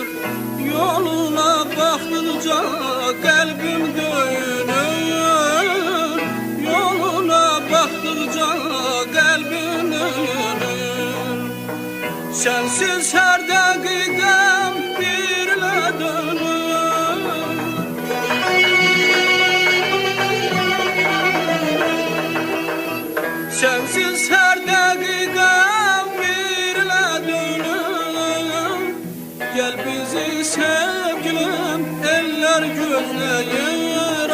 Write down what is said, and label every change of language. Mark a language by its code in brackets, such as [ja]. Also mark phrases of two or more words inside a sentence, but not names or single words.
[az] Yoluna baxdıqca qəlbim döyünür. Yoluna baxdıqca qəlbim döyünür. Sənsiz hər dəqiqəm birlə dönür. [tr] Sensiz her dakikam birle dönüm. [az] Gel bizi sevgilim eller gözleyir.